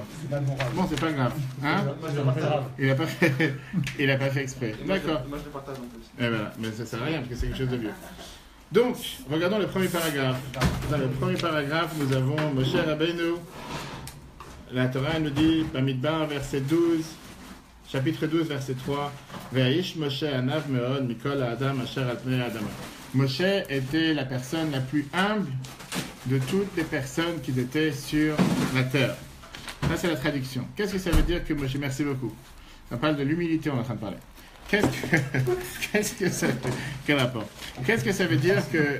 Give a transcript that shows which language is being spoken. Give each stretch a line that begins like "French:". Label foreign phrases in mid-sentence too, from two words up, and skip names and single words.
French: Bon, c'est pas grave. Hein? Il a pas fait exprès. D'accord. Moi, je le partage en plus. Et voilà, mais ça sert à rien parce que c'est quelque chose de vieux. Donc, regardons le premier paragraphe. Dans le premier paragraphe, nous avons Moshe Rabbeinu. La Torah nous dit, Bamidbar, verset 12, chapitre 12, verset 3,
Hebrew: והאיש משה ענו מאד מכל האדם אשר על פני האדמה.
French: Moshe était la personne la plus humble de toutes les personnes qui étaient sur la terre. Ça, c'est la traduction. Qu'est-ce que ça veut dire que Moshe? Merci beaucoup. Ça parle de l'humilité, on est en train de parler. Qu'est-ce que ça fait? Quel rapport? Qu'est-ce que ça veut dire que...